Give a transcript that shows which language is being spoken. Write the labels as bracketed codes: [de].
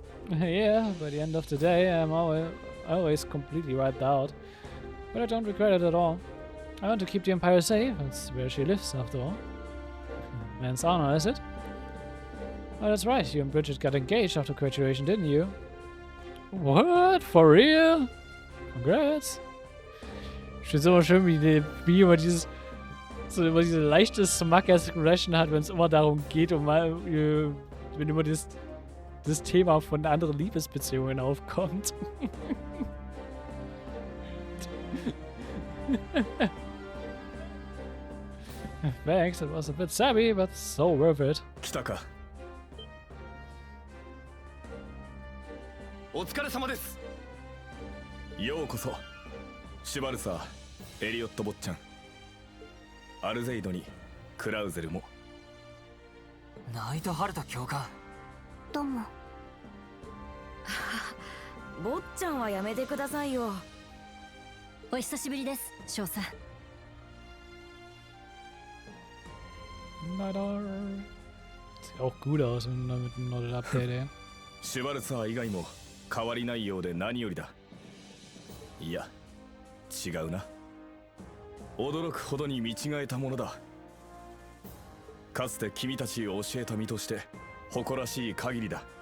[en] Yeah, by the end of the day, I'm always completely wiped out. But I don't regret it at all. I want to keep the Empire safe. That's where she lives, after all. Man's honor, is it? Oh, that's right. You and Bridget got engaged after graduation, didn't you? What? For real? Congrats. [de] Ich finde es immer schön, wie immer diese leichte Smug-Aggression hat, wenn es immer darum geht, wenn immer das Thema von anderen Liebesbeziehungen aufkommt. [en] Thanks, it was a bit savvy, but so worth it. [ja] 来たか。お疲れ様です。ようこそ。シュバルサー、エリオット坊ちゃん。アルゼイドにクラウゼルも。ナイトハルト教官。どうも。坊ちゃんはやめてくださいよ。お久しぶりです、少佐。 [de] Leider. Sieht auch gut aus mit dem neuen Update, ey. [ja] シュバルサー以外も変わりないようで何よりだ。いや、違うな。驚くほどに見違えたものだ。かつて君たちを教えた身として誇らしい限りだ。